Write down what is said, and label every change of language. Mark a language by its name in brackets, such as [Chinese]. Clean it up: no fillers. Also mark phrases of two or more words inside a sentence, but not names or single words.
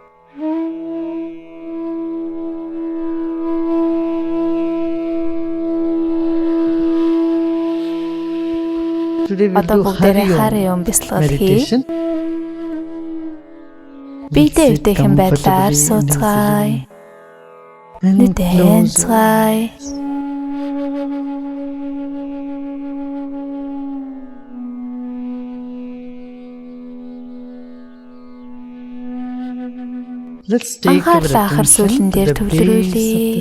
[English] Today we'll [Mongolian] Одоо [English] do [Mongolian] бүгдээрээ [Sanskrit] Hari Hari Om Om [Mongolian] бясалгал хий. [English] meditation. [Mongolian] Биедээ [English] Sit [Mongolian] өвдөөхэн байдлаар [English] comfortably [Mongolian] сууцгаая. [English] and [Mongolian] Нүдээ [English] close your [Mongolian] хянцгаая. [English] eyes. Let's take our [Mongolian] Анхаарлаа анхаар сүүлэн [English] attention to [Mongolian] дээр [English] the base of the [Mongolian] төвлөрүүлээ.